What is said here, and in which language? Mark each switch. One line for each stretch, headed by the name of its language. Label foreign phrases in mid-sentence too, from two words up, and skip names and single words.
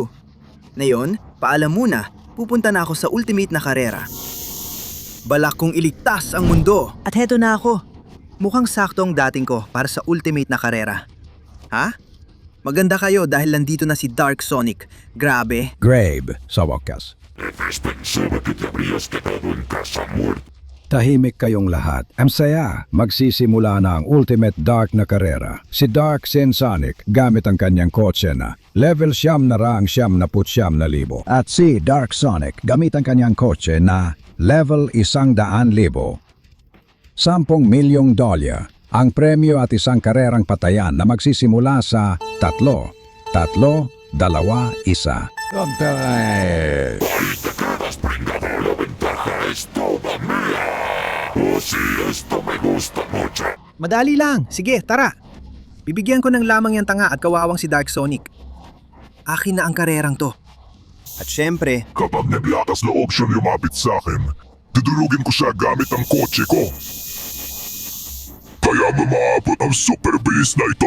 Filipino: Ngayon, paalam muna, pupunta na ako sa ultimate na karera. Balak kong iligtas ang mundo. At heto na ako. Mukhang sakto ang dating ko para sa ultimate na karera. Ha? Maganda kayo dahil nandito na si Dark Sonic. Grabe. Grave, sa wakas.
Spanish: Pensaba que te habrías quedado en casa muerto.
Filipino: Tahimik kayong lahat. Ang saya, magsisimula na ang
English: ultimate dark
Filipino: na karera. Si Dark Sonic gamit ang kanyang kotse na level 900,000. At si Dark Sonic gamit ang kanyang kotse na level 100,000. $10 milyong ang premyo at isang karerang patayan na magsisimula sa 3, 2, 1.
Spanish: Contale. Ahí te quedas, pringado. La ventaja es toda mía. Oh, sí, esto me gusta mucho.
Filipino: Madali lang. Sige, tara. Bibigyan ko ng lamang yung tanga at kawawang si Dark Sonic. Akin na ang karerang to. At syempre, Kapag naglakas loob siya lumapit sa akin, dudurugin ko siya gamit ang kotse ko. Kaya maabot ang super bilis na ito.